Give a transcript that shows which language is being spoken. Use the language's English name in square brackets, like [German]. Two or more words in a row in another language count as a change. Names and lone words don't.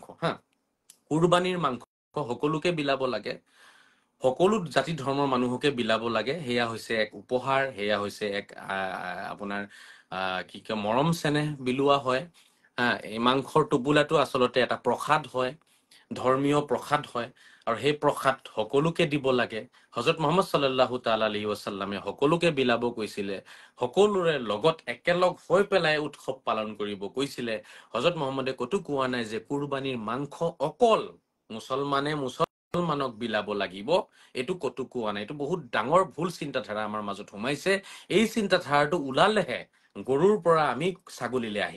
[Assamese] কুৰবানীৰ মাংস সকলোকে বিলাব লাগে, সকলো জাতি ধৰ্মৰ মানুহকে বিলাব লাগে। সেয়া হৈছে এক উপহাৰ, সেয়া হৈছে এক আপোনাৰ কি কয় মৰম চেনেহ বিলোৱা হয়। এই মাংসৰ টোপোলাটো আচলতে এটা প্ৰসাদ হয়, ধৰ্মীয় প্ৰসাদ হয়, আৰু সেই প্ৰসাদ সকলোকে দিব লাগে। হজৰত মুহাম্মদ [Arabic] صلى الله تعالى عليه وسلم [Assamese] সকলোকে বিলাব কৈছিলে, সকলোৰে লগত একেলগ হৈ পেলাই উৎসৱ পালন কৰিব কৈছিলে। হজৰত মুহাম্মদে ক'তো কোৱা নাই যে কুৰবানীৰ মাংস অকল মুছলমানক বিলাব লাগিব, এইটো ক'তো কোৱা নাই। এইটো বহুত ডাঙৰ ভুল চিন্তাধাৰা আমাৰ মাজত সোমাইছে। এই চিন্তাধাৰাটো ওলালেহে গৰুৰ পৰা আমি ছাগলীলৈ আহিম।